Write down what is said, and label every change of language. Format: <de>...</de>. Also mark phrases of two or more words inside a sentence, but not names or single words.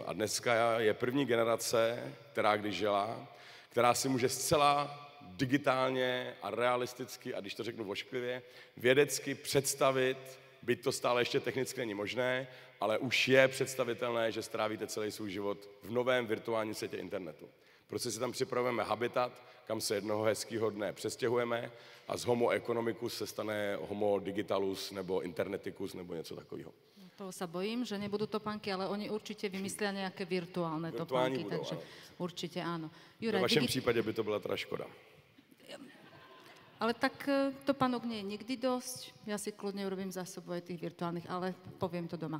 <cs>A dneska je první generace, která když žila, která si může zcela digitálně a realisticky, a když to řeknu vošklivě, vědecky představit, byť to stále ještě technicky není možné, ale už je představitelné, že strávíte celý svůj život v novém virtuálním světě internetu. Prostě si tam připravujeme habitat, kam se jednoho hezkého dne přestěhujeme a z</cs> <la>homo economicus</la> <cs>se stane</cs> <la>homo digitalus</la> <cs>nebo interneticus nebo něco takového.</cs> <sk>Toho sa bojím, že nebudú topánky, ale oni určite vymyslia nejaké virtuálne topánky, budú, takže áno. určite áno.</sk> <cs>Juraj, v vašem případě by to byla teda škoda.</cs> <sk>Ale tak topánok nie je nikdy dosť. Ja si kľudne urobím zásobu aj tých virtuálnych, ale poviem to doma.</sk>